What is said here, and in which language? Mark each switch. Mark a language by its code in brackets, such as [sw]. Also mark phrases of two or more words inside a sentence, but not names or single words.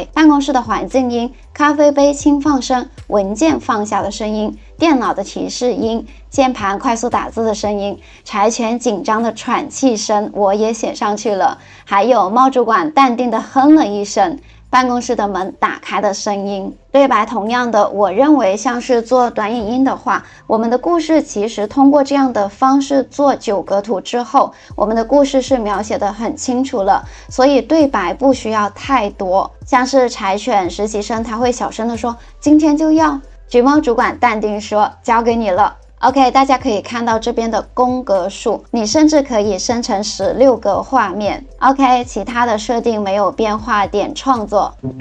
[zh] 辦公室的環境音、咖啡杯輕放聲、文件放下的聲音、電腦的提示音、鍵盤快速打字的聲音、柴犬緊張的喘氣聲，我也寫上去了。還有貓主管淡定的哼了一聲，辦公室的門打開的聲音。對白同樣的，我認為像是做短影音的話，我們的故事其實通過這樣的方式做9格圖之後，我們的故事是描寫得很清楚了，所以对白不需要太多。像是柴犬實習生，他會小聲的說：今天就要。橘貓主管淡定說：交給你了。OK， 大家可以看到這邊的宫格數，你甚至可以生成16個畫面。OK， 其他的設定沒有變化，點創作。